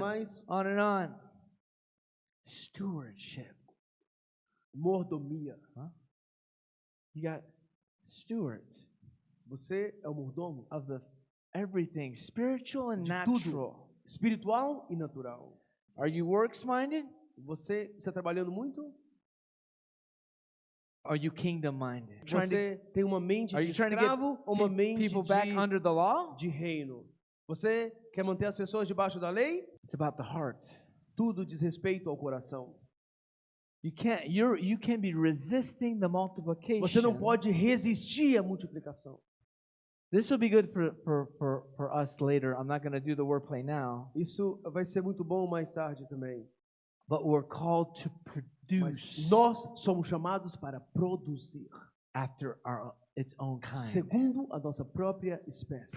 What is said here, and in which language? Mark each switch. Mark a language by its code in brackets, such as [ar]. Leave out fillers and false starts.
[pt] mais [en] on and on. Stewardship. [pt] mordomia. [en] You got steward [pt] Você é o mordomo [en] of the everything, spiritual and [pt] De tudo. [en] natural. [pt] espiritual e natural. [en] Are you works minded? [pt] Você está trabalhando muito? [en] Are you kingdom minded? [pt] Você tem uma mente [en] Are [pt] de [en] you trying to get [pt] escravo ou uma mente [en] people back under the law? [pt] de reino? Você quer manter as pessoas debaixo da lei? [en] It's about the heart. [pt] Tudo diz respeito ao coração. [en] You can be resisting the multiplication. [pt] Você não pode resistir à multiplicação. [en] This will be good for us later. I'm not going to do the wordplay now. [pt] Isso vai ser muito bom mais tarde também. [en] But we're called to [pt] Mas [en] produce [pt] nós somos chamados para produzir, [en] after its own kind. [pt] segundo a nossa própria espécie.